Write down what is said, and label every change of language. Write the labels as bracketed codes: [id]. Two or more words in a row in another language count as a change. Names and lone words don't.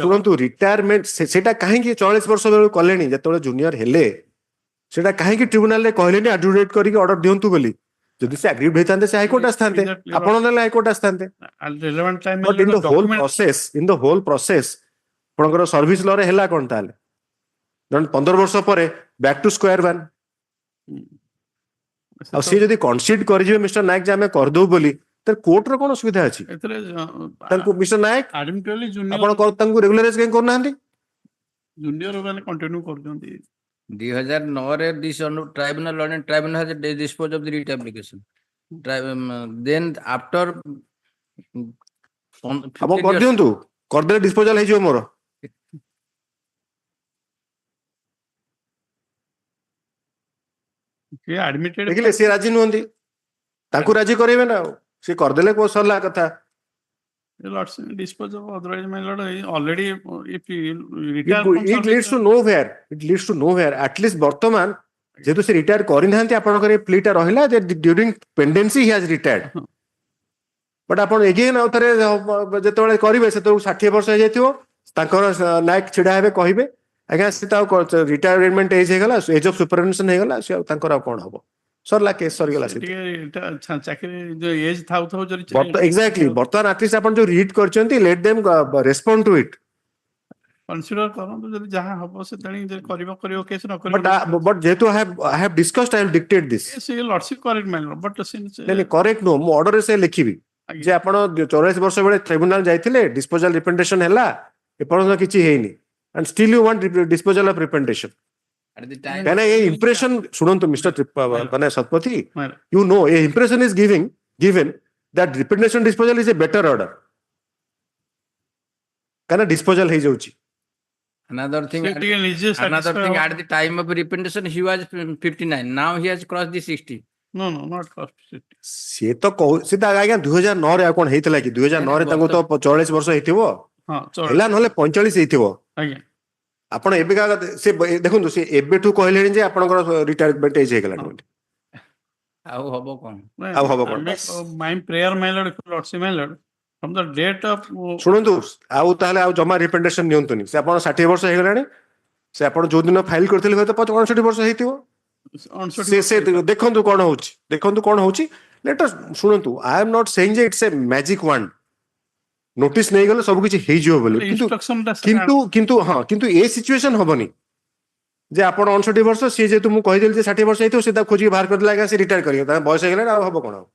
[or] ଶୁଣନ୍ତୁ ରିଟାୟାରମେଣ୍ଟ ସେଟା କାହିଁକି 44 ବର୍ଷ ବେଳକୁ କଲେଣି ଯେତେବେଳେ ଜୁନିୟର ହେଲେ ସେଟା କାହିଁକି ଟ୍ରିବ୍ୟୁନାଲରେ କହିଲେନି ଆଡଜୁଡେଟ୍ କରିକି ଅର୍ଡର ଦିଅନ୍ତୁ ବୋଲି ଯଦି ସେ ଆଗ୍ରିଭ୍ ହେଇଥାନ୍ତେ ସେ ହାଇକୋର୍ଟ ଆସିଥାନ୍ତେ ଆପଣ ନେଲେ ହାଇକୋର୍ଟ ଆସିଥାନ୍ତେ [en] but in the whole process [or] ଆପଣଙ୍କର ସର୍ଭିସ ଲରେ ହେଲା କଣ ତାହେଲେ 15 ବର୍ଷ ପରେ [en] back to square one [or] ଆଉ ସେ ଯଦି କନସିଡ୍ କରିଯିବେ ମିଷ୍ଟର ନାୟକ ଯେ ଆମେ କରିଦଉ ବୋଲି ତାହେଲେ କୋର୍ଟର କଣ ସୁବିଧା ଅଛି ତାଙ୍କୁ ମିଷ୍ଟର ନାୟକ ଆପଣ ତାଙ୍କୁ ରେଗୁଲାରାଇଜ କାହିଁ କରୁନାହାନ୍ତି ଜୁନିୟର ମାନେ କଣ୍ଟିନ୍ୟୁ କରୁଛନ୍ତି 2009 ରେ [en] this tribunal learned tribunal has disposed of the writ application. Then after [or] ଆପଣ କରିଦିଅନ୍ତୁ କରିଦେଲେ ଡିସ୍ପୋଜାଲ ହେଇଯିବ ମୋର ଦେଖିଲେ ସେ ରାଜି ନୁହନ୍ତି ତାଙ୍କୁ ରାଜି କରେଇବେ ନା ଆଉ ସେ କରିଦେଲେ କୋଉ ସରିଲା କଥା [en] dispose of otherwise my lord already if it leads to nowhere at least [or] ବର୍ତ୍ତମାନ ଯେହେତୁ ସେ ରିଟାୟାର କରିନାହାନ୍ତି ଆପଣଙ୍କର ଏ ପ୍ଲିଟା ରହିଲା ଯେ [en] during pendency he has retired [or] ବଟ୍ ଆପଣ ଏଗେନ୍ ଆଉ ଥରେ ଯେତେବେଳେ କରିବେ ସେତେବେଳକୁ 60 ବର୍ଷ ହେଇଯାଇଥିବ ତାଙ୍କର ନାୟକ ଛିଡା ହେବେ କହିବେ ଆଜ୍ଞା ସେ ତ ଆଉ [en] retirement age [or] ହେଇଗଲା [en] age of supervision [or] ହେଇଗଲା ସେ ଆଉ ତାଙ୍କର ଆଉ କଣ ହବ ସରିଲା କେସ୍ ସରିଗଲା ଏକ୍ସାକ୍ଟଲି ବର୍ତ୍ତମାନ ଆଟଲିଷ୍ଟ ଆପଣ ଯୋଉ ରିଟ୍ କରିଛନ୍ତି [en] let them respond to it [or] କନସିଡର କରନ୍ତୁ ଯଦି ଯାହା ହବ ସେ ତେଣି କରିବ କେସ୍ ନ କରିବ ବଟ୍ ଯେହେତୁ [en] I have discussed I will dictate this lordship correct minor but [or] କରେକ୍ଟ ନୁହଁ ମୁଁ ଅର୍ଡରରେ ସେ ଲେଖିବି ଯେ ଆପଣ 84 ବର୍ଷ ବେଳେ ଟ୍ରିବ୍ୟୁନାଲ ଯାଇଥିଲେ [en] disposal representation [or] ହେଲା ଏପର୍ଯ୍ୟନ୍ତ କିଛି ହେଇନି [en] and still you want disposal of representation [or] କାହିଁକିନା ଏ impression ଶୁଣନ୍ତୁ ମିଷ୍ଟର ମାନେ ଶତପଥୀ [en] you know a impression is given that representation disposal is a better order [or] କାହିଁକିନା disposal ହେଇଯାଉଛି [en] Another thing at the time of representation he was 59 now he has crossed the 60 no not crossed 60 [or] ସେ ତ ସେ ଆଜ୍ଞା 2009 ରେ ଆଉ କଣ ହେଇଥିଲା କି 2009 ରେ ତାଙ୍କୁ ତ 44 ବର୍ଷ ହେଇଥିବ ହେଲା ନହେଲେ 45 ହେଇଥିବ ଆଜ୍ଞା ଆପଣ ଏବେକା ସେ ଦେଖନ୍ତୁ ସେ ଏବେଠୁ କହିଲେଣି ଯେ ଆପଣଙ୍କର [en] retirement age [or] ହେଇଗଲାଣି ବୋଲି ଆଉ ହବ କଣ [en] my prayer my lord lordship my lord from the date of [or] ଶୁଣନ୍ତୁ ଆଉ ତାହେଲେ ଆଉ ଜମା ରିପ୍ରେଜେଣ୍ଟେସନ ନିଅନ୍ତୁନି ସେ ଆପଣ 60 ବର୍ଷ ହେଇଗଲାଣି ସେ ଆପଣ ଯୋଉ ଦିନ ଫାଇଲ କରିଥିଲେ ହୁଏତ 65 ବର୍ଷ ହେଇଥିବ ସେ ଦେଖନ୍ତୁ କଣ ହଉଛି [en] let us [or] ଶୁଣନ୍ତୁ [en] I am not saying [or] ଯେ [en] it's a magic wand notice [or] ନେଇଗଲେ ସବୁ କିଛି ହେଇଯିବ ବୋଲି କିନ୍ତୁ ଏ ସିଚୁଏସନ ହବନି ଯେ ଆପଣ 59 ବର୍ଷ ସିଏ ଯେହେତୁ ମୁଁ କହିଦେଲି ଯେ 60 ବର୍ଷ ହେଇଥିବ ସେ ତାକୁ ଖୋଜିକି ବାହାର କରିଦେଲା ଆଜ୍ଞା ସେ ରିଟାୟାର କରିବ ତାଙ୍କ ବୟସ ହେଇଗଲାଣି ଆଉ ହବ କଣ